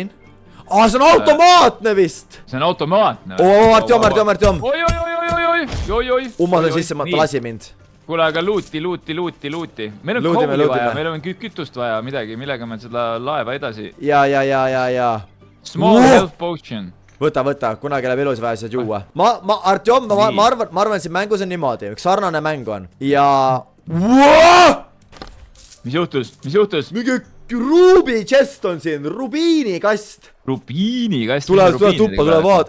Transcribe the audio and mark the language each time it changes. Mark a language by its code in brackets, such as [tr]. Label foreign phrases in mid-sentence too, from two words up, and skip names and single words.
[et] See on automaatne vist! See on automaatne? Artjom! Oi! Ummasin sisse, ta lasi mind. Kuule, aga luuti. Meil on kooli vaja, meil on kütust vaja midagi, millega me seda laeva edasi. Ja. [en] Small health potion. [et] Võta, kunagi läheb elus vaja seda juua. Artjom, ma arvan, et siin mängus on niimoodi, üks sarnane mäng on. Ja... Mis juhtus? Mingi [en] Rubi chest [et] on siin, rubiini kast. Rubiini kast? Tule tuppa, tule vaat.